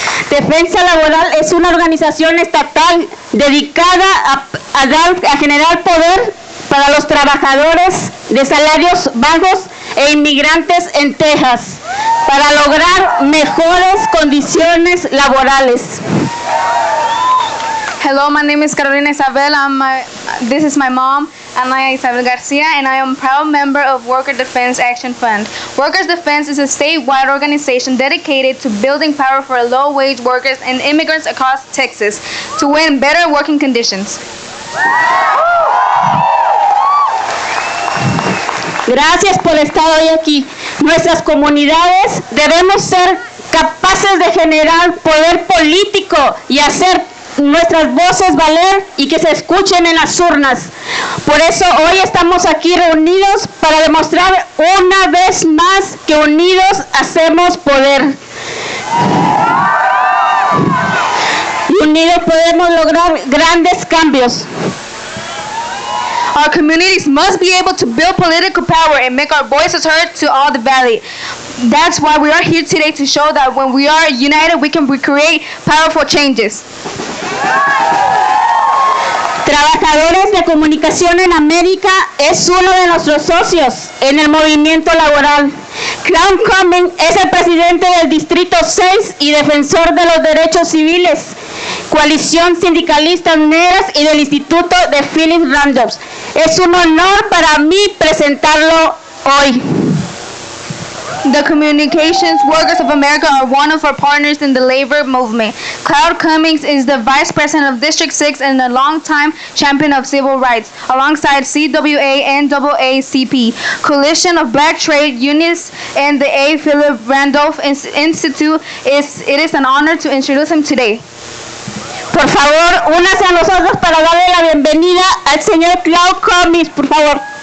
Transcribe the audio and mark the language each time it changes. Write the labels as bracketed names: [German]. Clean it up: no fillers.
[Spanish] Defensa Laboral es una organización estatal dedicada a generar poder para los trabajadores de salarios bajos e inmigrantes en Texas para lograr mejores condiciones laborales. [English] Hello, my name is Carolina Isabel. This is my mom, Ana Isabel Garcia, and I am a proud member of Worker Defense Action Fund. Workers Defense is a statewide organization dedicated to building power for low-wage workers and immigrants across Texas to win better working conditions. [Spanish] Gracias por estar hoy aquí. Nuestras comunidades debemos ser capaces de generar poder político y hacer nuestras voces valer y que se escuchen en las urnas. Por eso hoy estamos aquí reunidos para demostrar una vez más que unidos hacemos poder. Y unidos podemos lograr grandes cambios. [English] Our communities must be able to build political power and make our voices heard to all the valley. That's why we are here today, to show that when we are united, we can create powerful changes. [Spanish] Trabajadores de Comunicación en América es uno de nuestros socios en el movimiento laboral. Ruth Cummings es el presidente del Distrito 6 y defensor de los derechos civiles, Coalición Sindicalistas Negras y del Instituto de Philip Randolph. Es un honor para mí presentarlo hoy. [English] The Communications Workers of America are one of our partners in the labor movement. Ruth Cummings is the Vice President of District 6 and a longtime champion of civil rights, alongside CWA and NAACP, Coalition of Black Trade Unions, and the A. Philip Randolph Institute. It is an honor to introduce him today. [Spanish] Por favor, únase a nosotros para darle la bienvenida al señor Ruth Cummings, por favor.